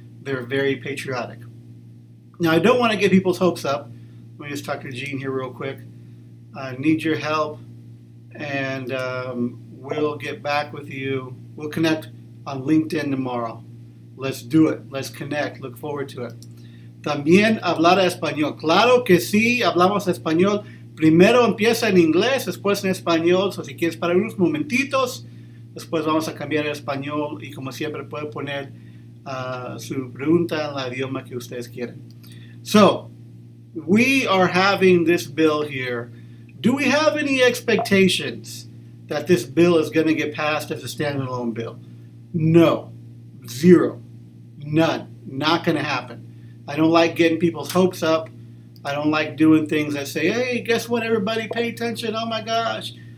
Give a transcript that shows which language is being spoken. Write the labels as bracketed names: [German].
[English] They're very patriotic. Now, I don't want to get people's hopes up. Let me just talk to Gene here real quick. I need your help, and we'll get back with you. We'll connect on LinkedIn tomorrow. Let's do it. Let's connect. Look forward to it. [Spanish] También hablar español. Claro que sí, hablamos español. Primero empieza en inglés, después en español. So si quieres parar unos momentitos, después vamos a cambiar el español. Y como siempre, puede poner su pregunta en el idioma que ustedes quieren. [English] So, we are having this bill here. Do we have any expectations that this bill is going to get passed as a standalone bill? No. Zero. None. Not going to happen. I don't like getting people's hopes up. I don't like doing things that say, hey, guess what, everybody, pay attention. Oh, my gosh.